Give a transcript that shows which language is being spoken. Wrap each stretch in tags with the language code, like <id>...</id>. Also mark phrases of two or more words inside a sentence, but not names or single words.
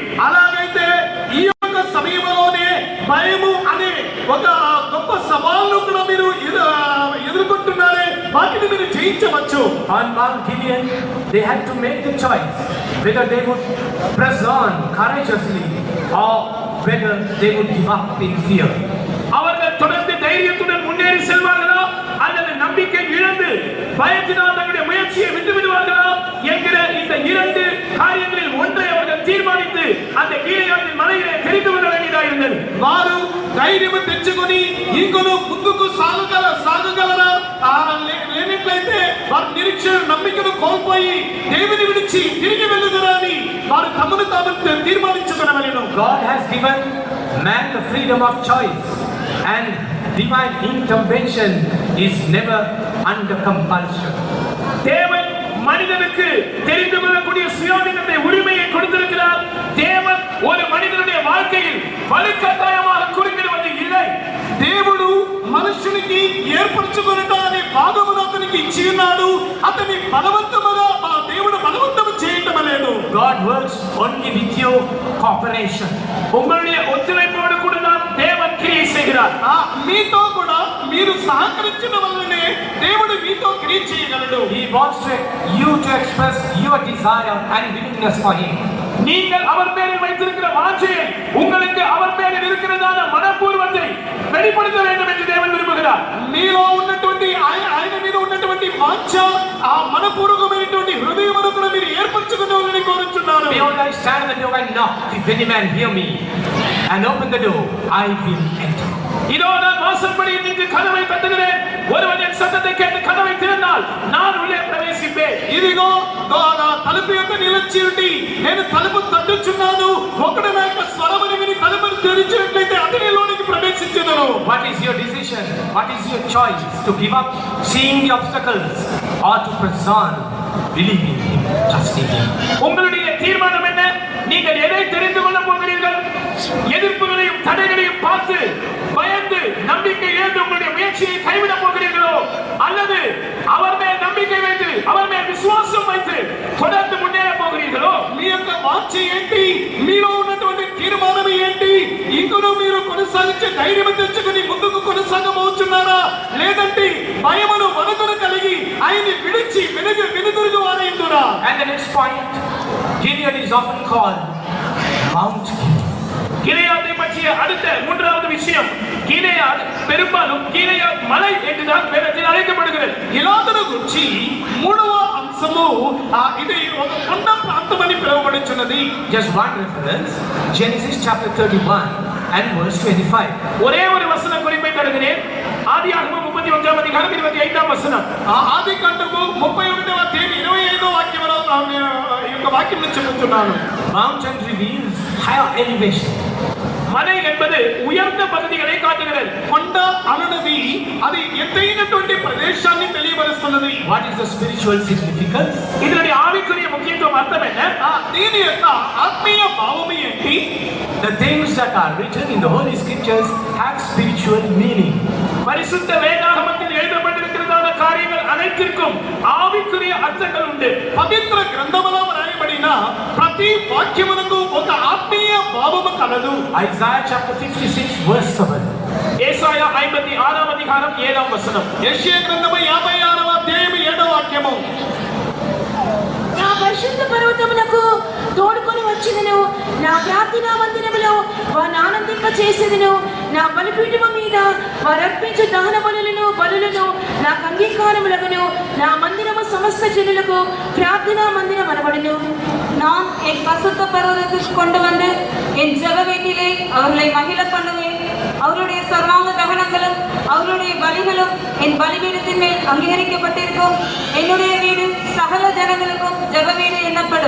<te>అలాగైతే ఈ యొక్క సమయంలోనే భయము అనే ఒక గొప్ప సవాలును కూడా మీరు ఎదుర్కొంటున్నారే, వాటిని మీరు జయించవచ్చు.</te> <en>On Mount Gilead, they had to make the choice whether they would press on courageously or whether they would give up in fear.</en> <ta>அவர்கள் தொடர்ந்து தைரியத்துடன் முன்னேறி செல்வார்களா அல்லது நம்பிக்கை இழந்து பயத்தினால் தங்களுடைய முயற்சியை விட்டு விடுவார்களா என்கிற இந்த இரண்டு காரியங்களில் ஒன்றை அவர்கள் தீர்மானித்து அந்த கீழையாற்றின் மலையிலே தெரிந்து கொள்ள வேண்டியதாக இருந்தது.</ta> <te>వారు ధైర్యము తెచ్చుకొని ఇంకొను ముందుకు సాగగలరా లేనట్లయితే వారు నిరీక్షణ నమ్మికను కోల్పోయి దేవుని విడిచి తిరిగి వెళ్ళుదురా అని వారు తమను తాము తీర్మానించుకొనవలెను.</te> <en>God has given man the freedom of choice, and divine intervention is never under compulsion.</en> <ta>தேவன் மனிதனுக்கு தெரிந்து கொள்ளக்கூடிய சுயாதீனத்தை உரிமையை கொடுத்திருக்கிறார். தேவன் ஒரு மனிதனுடைய வாழ்க்கையில் வலுக்கட்டாயமாக குறுக்கிடுவது இல்லை.</ta> <te>దేవుడు మనుషునికి ఏర్పరచుకొనుట అనే భాగమును అతనికి ఇచ్చి ఉన్నాడు. అతని బలవంతముగా దేవుడు బలవంతము చేయటం లేదు.</te> <en>God works only with your cooperation.</en> <ta>உங்களுடைய ஒத்துழைப்போடு கூட தான் தேவன் கிரியை செய்கிறார்.</ta> <te>మీతో కూడా మీరు సహకరించిన వల్లనే దేవుడు మీతో క్రియ చేయగలడు.</te> <en>He wants you to express your desire and willingness for him.</en> <ta>நீங்கள் அவர் பேரில் வைத்திருக்கிற வாஞ்சையை, உங்களுக்கு அவர் பேரில் இருக்கிறதான மனப்பூர்வத்தை வெளிப்படுத்த வேண்டும் என்று தேவன் விரும்புகிறார்.</ta> <te>మీలో ఉన్నటువంటి ఆయన మీద ఉన్నటువంటి వాంఛ, ఆ మనపూర్వకమైనటువంటి హృదయమును కూడా మీరు ఏర్పరచుకునేవారని కోరుచున్నారు.</te> <en>Behold, I stand at the door and knock. If any man hear me and open the door, I will enter.</en> <ta>இதோ நான் வாசற்படியில் நின்று கதவை தட்டுகிறேன். ஒருவன் என் சத்தத்தை கேட்டு கதவை திறந்தால் நான் உள்ளே பிரவேசிப்பேன்.</ta> <te>ఇదిగో తలుపు యొక్క నిలిచి ఉండి నేను తలుపు తట్టుచున్నాను. ఒకడు నా యొక్క స్వరమును విని తలుపును తెరిచినట్లయితే అతనిలోనికి ప్రవేశించును. విశ్వసించుదును.</te> <en>What is your decision? What is your choice? To give up seeing the obstacles or to press on, believing Him, trusting Him?</en> <ta>உங்களுடைய தீர்மானம் என்ன? நீங்கள் எதை தெரிந்து கொள்ள போகிறீர்கள்? எதிர்ப்புகளையும் தடைகளையும் பார்த்து பயந்து நம்பிக்கை இழந்து உங்களுடைய முயற்சியை கைவிட போகிறீர்களோ, அல்லது அவர் மேல் நம்பிக்கை வைத்து அவர் மேல் விசுவாசம் வைத்து தொடர்ந்து முன்னேற పోகிறீர்களோ?</ta> <te>మీ యొక్క వాంఛ ఏంటి? మీలో ఉన్నటువంటి తీర్మానం ఏంటి? ఇంకనూ మీరు కొనసాగించే ధైర్యం తెచ్చుకుని ముందుకు కొనసాగబోతున్నారా, లేదంటే భయమును వణుకును కలిగి ఆయన్ని విడిచి వెనుదిరుగు వారైందురా?</te> <en>And the next point, Gideon is often called Mount Gilead.</en> <ta>கிளையாதை பற்றிய அடுத்த மூன்றாவது விஷயம், கிளையாத் பெரும்பாலும் கிளையாத் மலை என்றுதான் வேதத்தில் அழைக்கப்படுகிறது.</ta> <te>గిలాదును గురించి మూడవ అంశము ఇది ఒక కొండ ప్రాంతం అని పిలువబడుచున్నది.</te> <en>Just one reference, Genesis chapter 31 and verse 25.</en> <ta>ஒரே ஒரு வசன குறிப்பை தருகிறேன். ஆதியாகமம் 31ஆம் அதிகாரம் 25ஆம் வசனம்.</ta> <te>ఆది కాండము 31వ అధ్యాయం 25వ వాక్యం ఈ యొక్క వాక్యం చెబుతున్నాను.</te> <en>Mountain reveals higher elevation.</en> <ta>மலை என்பது உயர்ந்த பகுதிகளை காட்டுகிறது.</ta> <te>కొండ అనునది అది ఎత్తైనటువంటి ప్రదేశాన్ని తెలియబరుస్తున్నది.</te> <en>What is the spiritual significance?</en> <ta>இதனுடைய ஆவிக்குரிய முக்கியத்துவம் அர்த்தம் என்ன?</ta> <te>దీని యొక్క ఆత్మీయ భావము ఏంటి?</te> <en>The things that are written in the Holy Scriptures have spiritual meaning.</en> <ta>பரிசுத்த வேதாகமத்தில் எழுதப்பட்டிருக்கிறதான காரியங்கள் அனைத்திற்கும் ஆவிக்குரிய அர்த்தங்கள் உண்டு.</ta> <te>పవిత్ర గ్రంథములో వ్రాయబడిన ప్రతి వాక్యమునకు ఒక ఆత్మీయ భావము కలదు.</te> <en>Isaiah chapter 56 verse 7.</en> <ta>ஏசாயா 56ஆம் அதிகாரம் 7ஆம் வசனம்.</ta> <te>యెషయా గ్రంథము 56వ అధ్యాయం 7వ వాక్యము. నా పరిశుద్ధ పర్వతమునకు తోడుకొని వచ్చినను, నా ప్రార్థనా మందిరములో వారిని ఆనందింప చేసేదను. నా బలిపీఠము మీద వారు అర్పించు దహన బలులను నాకు అంగీకారములగును. నా మందిరము సమస్త జనులకు ప్రార్థనా మందిరం అనబడును.</te> <ta>நான் என் பசுத்த பர்வதத்திற்கு கொண்டு வந்து என் ஜெப வீட்டிலே அவர்களை மகிழ பண்ணுவேன். அவருடைய சர்வாங்க தகனங்களும் அவருடைய பலிகளும் என் பலிபீடத்தின் மேல் அங்கீகரிக்கப்பட்டிருக்கும். என்னுடைய வீடு சகல ஜனங்களுக்கும் ஜெப வீடு எண்ணப்படும்.</ta>